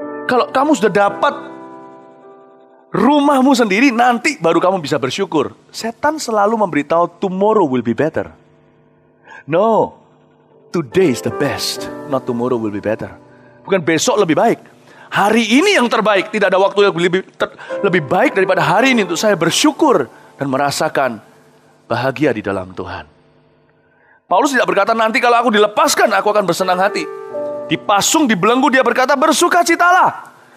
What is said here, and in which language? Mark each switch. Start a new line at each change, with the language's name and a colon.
Indonesian: Kalau kamu sudah dapat rumahmu sendiri, nanti baru kamu bisa bersyukur. Setan selalu memberitahu
English: tomorrow will be better. No, today is the best, not tomorrow will be better.
Indonesian: Bukan besok lebih baik, hari ini yang terbaik. Tidak ada waktu yang lebih baik daripada hari ini untuk saya bersyukur dan merasakan bahagia di dalam Tuhan. Paulus tidak berkata nanti kalau aku dilepaskan aku akan bersenang hati. Dipasung, dibelenggu, dia berkata bersukacitalah.